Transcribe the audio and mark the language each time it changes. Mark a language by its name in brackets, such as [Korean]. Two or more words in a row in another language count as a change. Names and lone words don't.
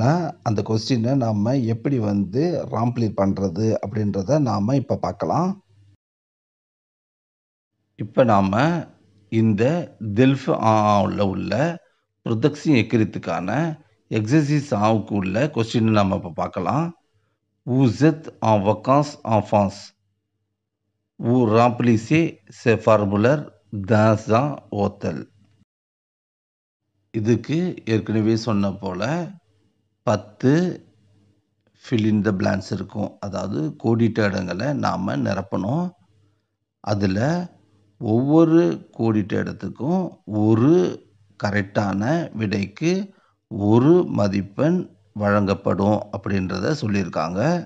[Tamil] அந்த கொஸ்டின நாம எப்படி வந்து ராம்ப்ளி பண்றது? அப்படின்றத நாம இப்ப பார்க்கலாம். இப்ப நாம இந்த டெல்ஃப் ஆல உள்ள புரொடக்ஷன் எக்ரித்துக்கான எக்ஸர்சைஸ் ஆவுக்கு உள்ள கொஸ்டின் நாம இப்ப பார்க்கலாம். [French] Vous êtes en vacances en France. Vous remplissez ce formulaire dans un hôtel. [Tamil] இதுக்கு ஏற்கனவே சொன்ன போல 10 [English] fill in the blanks [Tamil] இருக்கும். அதாவது கோடிட்ட இடங்கள நாம நிரப்பணும். அதுல ஒவ்வொரு கோடிட்ட இடத்துக்கும் ஒரு கரெக்டான விடைக்கு 1 மதிப்பெண் வழங்கப்படும் அப்படின்றத சொல்லியிருக்காங்க.